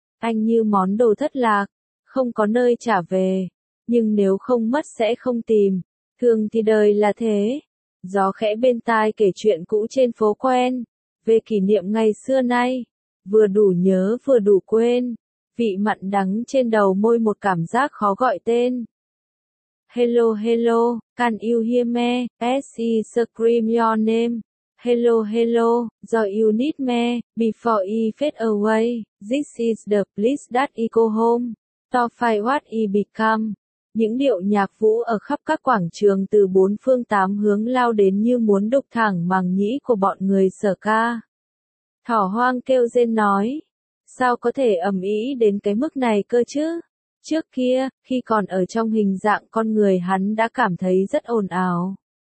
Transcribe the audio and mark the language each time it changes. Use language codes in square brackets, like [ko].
[vi] anh như món đồ thất lạc, không có nơi trả về, nhưng nếu không mất sẽ không tìm, thường thì đời là thế. Gió khẽ bên tai kể chuyện cũ trên phố quen, về kỷ niệm ngày xưa nay, vừa đủ nhớ vừa đủ quên, vị mặn đắng trên đầu môi một cảm giác khó gọi tên. [en] Hello hello, can you hear me, as I scream your name? Hello hello, do you need me, before I fade away, this is the place that I go home, to find what I become. [vi] Những điệu nhạc vũ ở khắp các quảng trường từ bốn phương tám hướng lao đến như muốn đục thẳng màng nhĩ của bọn người sở ca. Thỏ hoang kêu rên nói, sao có thể ầm ĩ đến cái mức này cơ chứ? Trước kia, khi còn ở trong hình dạng con người hắn đã cảm thấy rất ồn ào.